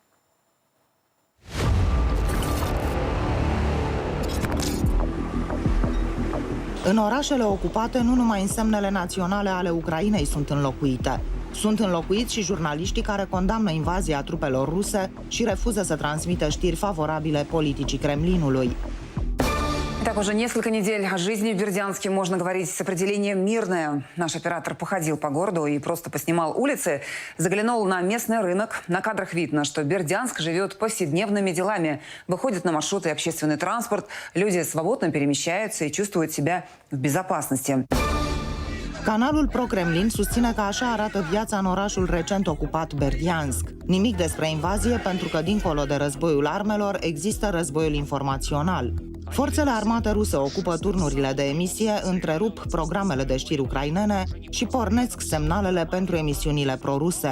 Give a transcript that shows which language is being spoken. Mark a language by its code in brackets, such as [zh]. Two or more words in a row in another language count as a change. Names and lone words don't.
[ro] În orașele ocupate, nu numai însemnele naționale ale Ucrainei sunt înlocuite. Sunt înlocuiți și jurnaliștii care condamnă invazia trupelor ruse și refuză să transmită știri favorabile politicii Kremlinului. [ru] Так, уже несколько недель о жизни в Бердянске можно говорить с определением «мирная». Наш оператор походил по городу и просто поснимал улицы, заглянул на местный рынок. На кадрах видно, что Бердянск живет повседневными делами. Выходят на маршруты и общественный транспорт, люди свободно перемещаются и чувствуют себя в безопасности. [ro] Canalul pro-Kremlin susține că așa arată viața în orașul recent ocupat Berdiansk. Nimic despre invazie, pentru că dincolo de războiul armelor există războiul informațional. Forțele armate ruse ocupă turnurile de emisie, întrerup programele de știri ucrainene și pornesc semnalele pentru emisiunile pro-ruse.